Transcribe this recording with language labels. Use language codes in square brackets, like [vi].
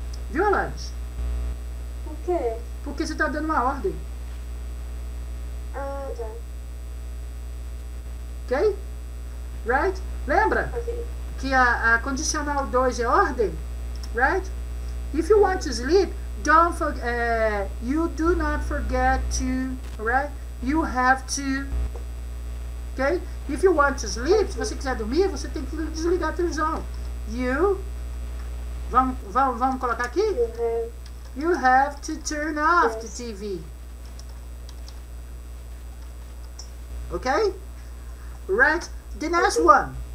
[pt] Viu, Alanis? O quê? Porque você tá dando uma ordem, Ah, tá. ok? Right? Lembra Ok. que a condicional 2 é ordem, right? [en] If you want to sleep, don't forget. You do not forget to, right? You have to, ok? If you want to sleep, [pt] se você quiser dormir, você tem que desligar a televisão. Vamos colocar aqui? [en] You have to turn off the TV. Okay? Right? The next one.